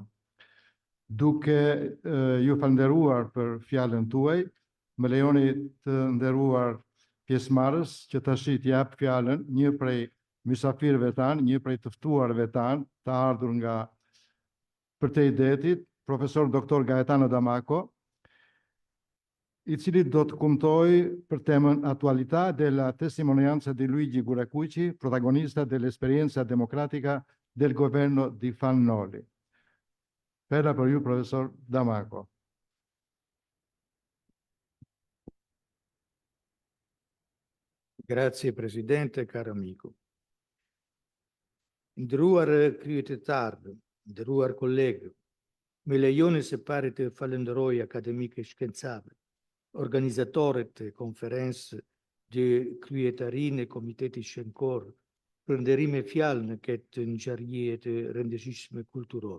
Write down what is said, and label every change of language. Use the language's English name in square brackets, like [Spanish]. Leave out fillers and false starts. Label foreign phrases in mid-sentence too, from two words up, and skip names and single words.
[Albanian] Duke ju falënderuar për fjalën tuaj, më lejoni të nderuar pjesëmarrës që tash i jap fjalën një prej mysafirëve tanë, një prej të ftuarve tanë, të ardhur nga Përtejdetit, profesor doktor Gaetano Damaco, i cili do të kumtoj për temën [Italian] Attualità della testimonianza di Luigi Guracucci, protagonista dell'esperienza democratica del governo di Fannoli. Parola per you, professor Damaco. Grazie Presidente, caro amico. [Albanian] Nderuar kryetar, nderuar kolegë, me lejoni se pari të falenderoj akademike shkencave, organizatorët e konferencë dhe kryetarinë e Komitetit Shkencor për nderime fjalë në këtë ngjarje të rëndësishme kulturore.